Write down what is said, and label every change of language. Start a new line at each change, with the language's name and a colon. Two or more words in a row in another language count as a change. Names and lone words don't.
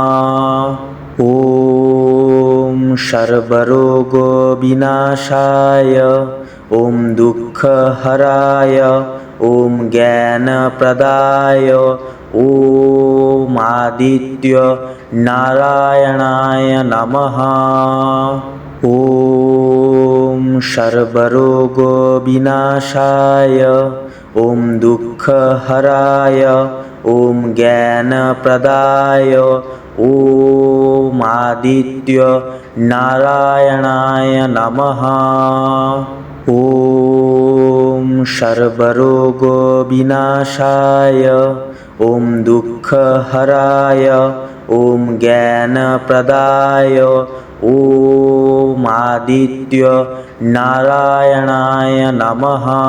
Sanskrit: ওম সর্বরোগ বিনাশায়, ওম দুঃখ হরায়, ওম জ্ঞান প্রদায়, ওম আদিত্য নারায়ণায় নমঃ। ওম সর্বরোগ বিনাশায়, ওম দুঃখ হরায়, ওম জ্ঞান প্রদায়, ॐ आदित्य नारायणाय नमः। ॐ सर्वरोगविनाशाय ॐ दुःखहराय ॐ ज्ञानप्रदाय ॐ आदित्य नारायणाय नमः।